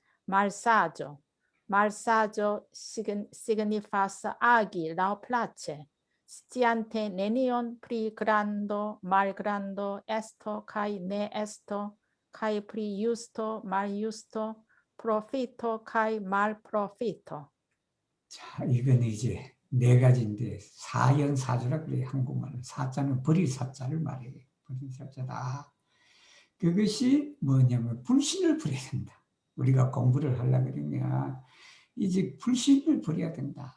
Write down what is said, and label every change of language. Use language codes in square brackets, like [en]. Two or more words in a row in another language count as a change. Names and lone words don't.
[eo] Malsaĝo signifas agi laŭplaĉe, sciante nenion pri grando, malgrando, esto kaj ne esto, kaj pri justo, maljusto, profito kaj malprofito. [ko] 자, 이건 이제 네 가지인데 사연사주라 그래요. 한국말로. 사자는 버릴 사자를 말해요. 버릴 사자다. 그것이 뭐냐면 불신을 버려야 된다. 우리가 공부를 하려고 그러면 이제 불신을 버려야 된다.